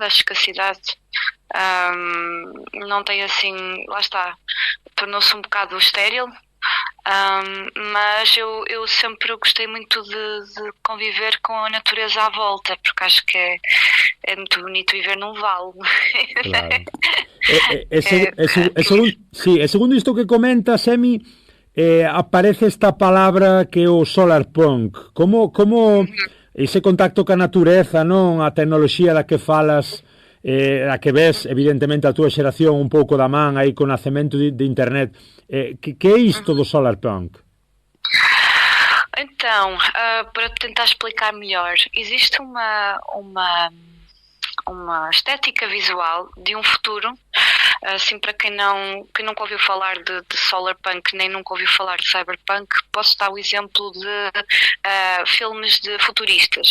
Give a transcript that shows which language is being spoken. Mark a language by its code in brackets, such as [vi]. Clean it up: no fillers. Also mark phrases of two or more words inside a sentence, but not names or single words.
[pt] Acho que a cidade não tem assim, lá está, tornou-se um bocado estéril. Mas eu sempre gostei muito de conviver com a natureza à volta, porque acho que é muito bonito viver num vale. Claro. [gl] Segundo isto que comentas, Emi, aparece esta palabra que é o [en] solar punk. [gl] Como ese contacto ca natureza, non? A tecnoloxía da que falas, a que ves, evidentemente, a túa xeración un pouco da man aí co nacemento de internet. Que é isto do [en] solar punk? [pt] Então, para tentar explicar melhor, existe uma estética visual de um futuro, assim, para quem nunca ouviu falar de [en] solar punk, [pt] nem nunca ouviu falar de cyberpunk, posso dar o exemplo de filmes de futuristas.